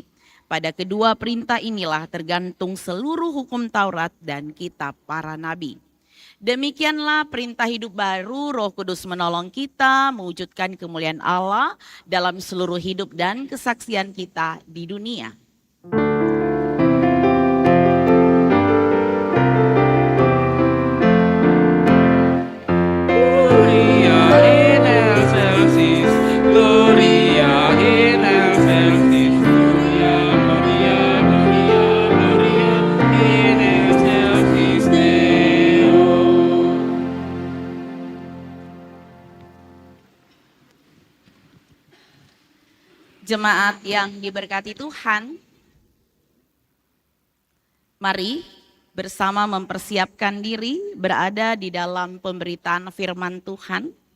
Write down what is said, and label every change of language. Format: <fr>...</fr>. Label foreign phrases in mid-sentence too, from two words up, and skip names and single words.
<id>Pada kedua perintah inilah tergantung seluruh hukum Taurat dan kitab para nabi. Demikianlah perintah hidup baru, Roh Kudus menolong kita mewujudkan kemuliaan Allah dalam seluruh hidup dan kesaksian kita di dunia.</id> <la>Gloria in excelsis, Gloria in excelsis, Gloria, Gloria, Gloria, Gloria in excelsis Deo.</la> <id>Jemaat yang diberkati Tuhan, mari bersama mempersiapkan diri berada di dalam pemberitaan firman Tuhan.</id>